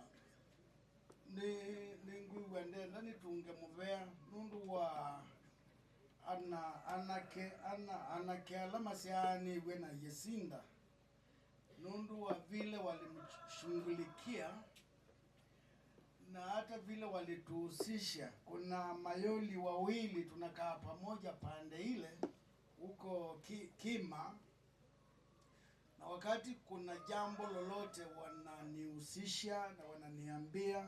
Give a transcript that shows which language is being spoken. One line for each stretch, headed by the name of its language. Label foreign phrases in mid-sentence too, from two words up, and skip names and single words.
Kamba: ni ngwiwa ndenda nitunge muvea nundu wa anake alama siani we na Jacinda nundu wa vile walimshughulikia
Swahili: na hata vile walituhusisha. Kuna Mayoli wawili tunakaa pamoja pande ile huko Kima na wakati kuna jambo lolote wananihusisha na wananiambia.